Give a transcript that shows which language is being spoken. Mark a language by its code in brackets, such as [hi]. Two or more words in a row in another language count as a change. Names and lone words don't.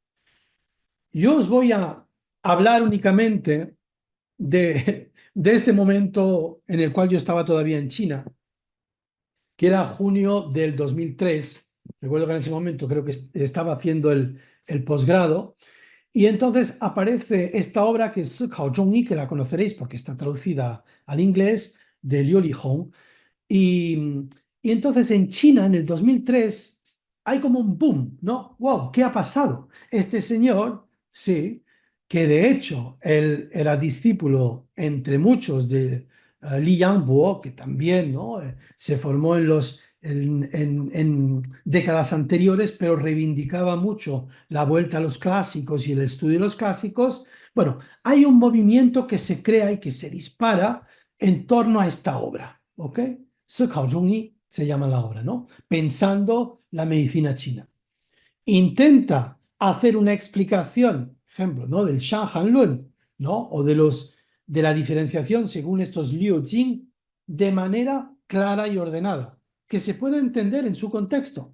[es] Yo os voy a hablar únicamente de este momento en el cual yo estaba todavía en China, que era junio del 2003. Recuerdo que en ese momento creo que estaba haciendo el posgrado. Y entonces aparece esta obra que es 思考中医, que la conoceréis porque está traducida al inglés, de Liu Lihong. Y, y entonces en China, en el 2003, hay como un boom, ¿no? ¡Wow! ¿Qué ha pasado? Este señor, sí, que de hecho él era discípulo entre muchos de Li Yangbo, que también, ¿no? Se formó en décadas anteriores, pero reivindicaba mucho la vuelta a los clásicos y el estudio de los clásicos. Bueno, hay un movimiento que se crea y que se dispara en torno a esta obra, ¿ok? 思考中医 se llama la obra, ¿no? Pensando la medicina china. Intenta hacer una explicación, ejemplo, ¿no? Del Shanhan ¿no? O de la diferenciación según estos Liu Jing de manera clara y ordenada, que se pueda entender en su contexto.